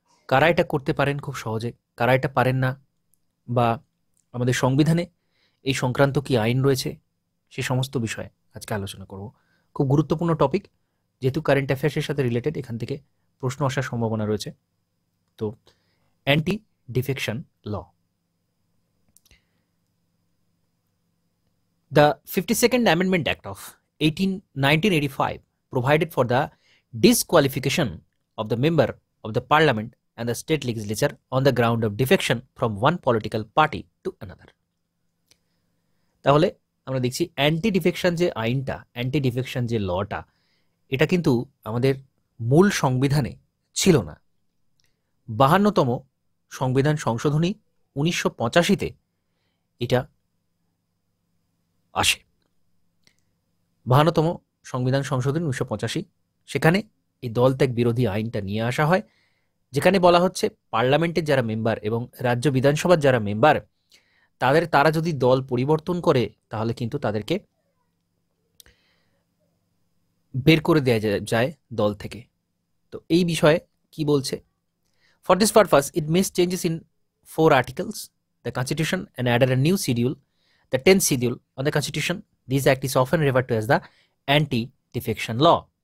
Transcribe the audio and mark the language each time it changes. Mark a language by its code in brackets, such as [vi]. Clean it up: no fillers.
[bn] কারা এটা করতে পারেন খুব সহজে, কারা এটা পারেন না, বা আমাদের সংবিধানে এই সংক্রান্ত কি আইন রয়েছে, সে সমস্ত বিষয়ে আজকে আলোচনা করব। খুব গুরুত্বপূর্ণ টপিক, যেহেতু কারেন্ট অ্যাফেয়ার্সের সাথে রিলেটেড, এখান থেকে প্রশ্ন আসার সম্ভাবনা রয়েছে। [en] তো anti defection law, the 52nd Amendment Act of 1985 provided for the disqualification of the member of the parliament and the state legislature on the ground of defection from one political party to another. [bn] তাহলে আমরা দেখছি anti defection যে আইনটা, anti defection যে লটা, এটা কিন্তু আমাদের মূল সংবিধানে ছিল না। 52তম সংবিধান সংশোধনী 1985-তে এটা আসে। 52তম সংবিধান সংশোধনী 1985, সেখানে এই দল ত্যাগ বিরোধী আইনটা নিয়ে আসা হয়, যেখানে বলা হচ্ছে পার্লামেন্টের যারা মেম্বার এবং রাজ্য বিধানসভার যারা মেম্বার, তারা যদি দল পরিবর্তন করে তাহলে কিন্তু তাদেরকে বের করে দেওয়া যায় দল থেকে। তো এই বিষয়ে কি বলছে? [en] For this purpose it makes changes in 4 articles the constitution and added a new schedule, the 10th schedule on the constitution. This act is often referred to as the anti defection law.